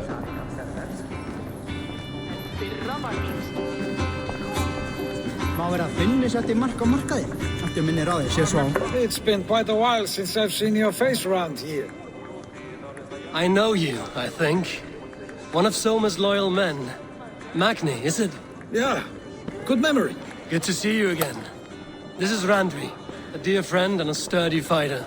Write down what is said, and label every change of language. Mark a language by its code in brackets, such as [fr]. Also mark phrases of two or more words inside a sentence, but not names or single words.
[is] Má vera að Finni setti mark á markaði. Ætti minni ráði, sé svo á. [en] It's been quite a while since I've seen your face around here. I know you, I think. One of Soma's loyal men. Magni, is it? Yeah, good memory. Good to see you again. This is Randvi, a dear friend and a sturdy fighter.